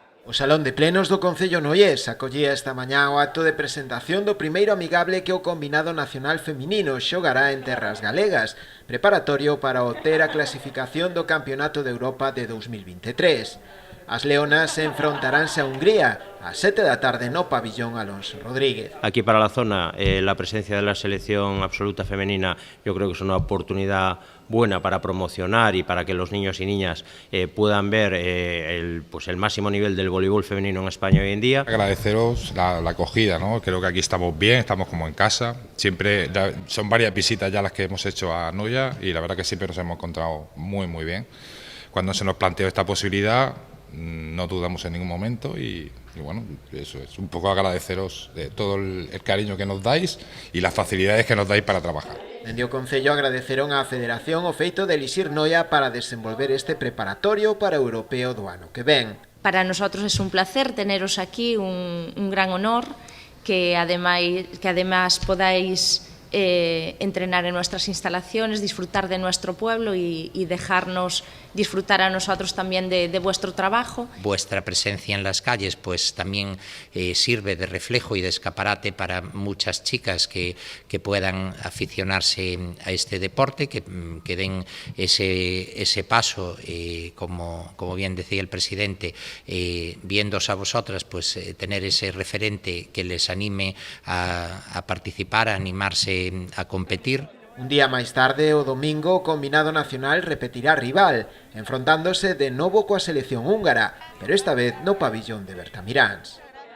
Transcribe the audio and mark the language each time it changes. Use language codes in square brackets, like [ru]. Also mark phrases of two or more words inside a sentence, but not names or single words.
[gl] O Salón de Plenos do Concello Noiés acollía esta mañá o acto de presentación do primeiro amigable que o Combinado Nacional Feminino xogará en terras galegas, preparatorio para obter a clasificación do Campeonato de Europa de 2023. As leonas enfrontaránse a Hungría a 7 da tarde no pabellón Alonso Rodríguez. [es] Aquí para la zona, la presencia de la selección absoluta femenina yo creo que es una oportunidad buena para promocionar y para que los niños y niñas puedan ver el máximo nivel del voleibol femenino en España hoy en día. Agradeceros la acogida, ¿no? Creo que aquí estamos bien, estamos como en casa. Siempre son varias visitas ya las que hemos hecho a Noia y la verdad que siempre nos hemos encontrado muy bien. Cuando se nos planteó esta posibilidad no dudamos en ningún momento y bueno, eso es un poco agradeceros de todo el cariño que nos dais y las facilidades que nos dais para trabajar. [gl] Dende o Concello agradeceron á Federación o feito de elixir Noia para desenvolver este preparatorio para o europeo do ano que ven. [es] Para nosotros es un placer teneros aquí, un gran honor, que además podáis entrenar en nuestras instalaciones, disfrutar de nuestro pueblo y dejarnos disfrutar a nosotros también de vuestro trabajo. Vuestra presencia en las calles pues también sirve de reflejo y de escaparate para muchas chicas que puedan aficionarse a este deporte, que den ese paso, como bien decía el presidente, viéndose a vosotras, pues tener ese referente que les anime a participar, a animarse a competir. [gl] Un día máis tarde, o domingo, o Combinado Nacional repetirá rival, enfrontándose de novo coa selección húngara, pero esta vez no pabillón de Bertamiráns.